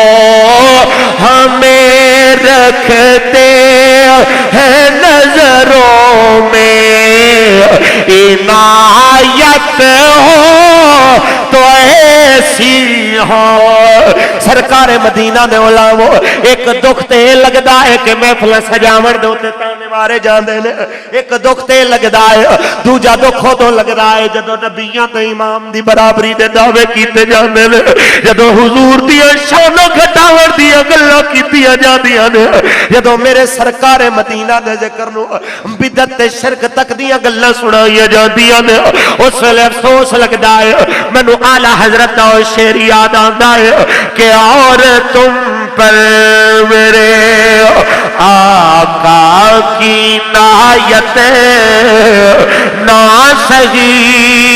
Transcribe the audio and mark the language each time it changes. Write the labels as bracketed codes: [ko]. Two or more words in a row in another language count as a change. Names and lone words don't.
[ur] ہمیں رکھتے ہیں نظروں میں عنایت ہو تو ایسی ہو [pa] سرکار مدینہ نے علامو ایک دکھ تے لگدا ہے کہ محفل سجاون دے تے تانے مارے جاندے نے ایک دکھ تے لگدا ہے دوجا دکھ تو لگدا ہے جدوں نبیاں تے امام دی برابری دے دعوے کیتے جاندے نے جدوں حضور دی شان گھٹاون دی گلاں کیتیاں جاندیاں نے جدوں میرے سرکار مدینہ دے ذکر نو بدعت تے شرک تک دیاں گلاں سنائیاں جاندیاں نے اس ویلے افسوس لگدا ہے مینوں اعلی حضرت دا شعر یاد آندا ہے کہ [ur] اور تم پر میرے آقا کی نایت نہ سہی